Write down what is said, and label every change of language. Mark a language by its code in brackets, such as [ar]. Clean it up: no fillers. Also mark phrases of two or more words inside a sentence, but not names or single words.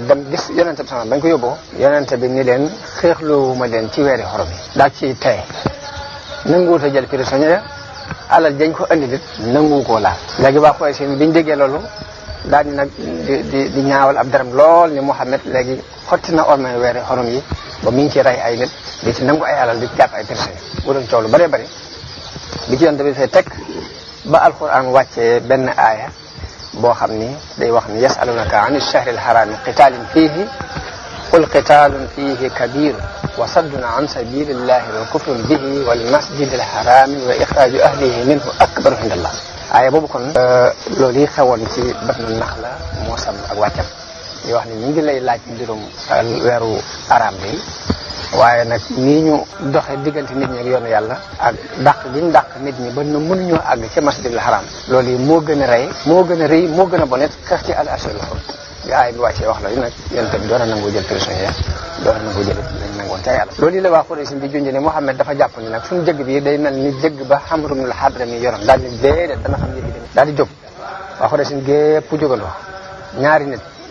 [wo] dem gis yonente bi sama bañ ko yóbboo yonente bi ni leen xeexloowuma leen ci weeri xorom yi daal ci tey nanguwut a jël prisonnier alal dañ ko andi lit nangu koo laal léegi waa Quraysh biñ déggee loolu daal di nag di ñaawal ab daram lool ni Muhammad léegi xotti na ormay weeri xorom yi ba mi ngi ci rey ay nit di ci nangu ay alal di ci jàpp ay prisonnier bu doon coow lu bëree bëri bi ci yonente bi fay teg ba alquran wàccee benn aaya boo xam ni day wax ni [ar] يسألونك عن الشهر الحرام قتال فيه قل قتال فيه كبير وصد عن سبيل الله وكفر به والمسجد الحرام وإخراج أهله منه أكبر عند [wo] Allah aaya boobu kon loolu yi xewoon ci Batnu Naxla moo sam ak wàccam yoo wax ni ñu ngi lay laaj mbirum weeru araam bi waaye nag nii ñu doxe diggante nit ñi ak yoonu yàlla ak dàq gi ñu dàq nit ñi ba nu mënuñoo àgg ci [ar] المسجد الحرام [wo] loolu yi moo gën a rey moo gën a rëy moo gën a bonet xeex ci [ar] الأشهر الحرم [wo] bi aay bi wàccee wax la nag yonent bi doon na nangoo jël prisonnier doon na nangoo jël lañ nangoon ca yàlla loolu yi la waa Quraysh bi junj ne Muhammad dafa jàpp ni nag suñu jëgg bi day mel ni jëgg ba Amr ibn al-Hadrami yoroon daal di déedéet dana xam yëgi daal di jóg waa Quraysh gépp jógandoo ñaari nit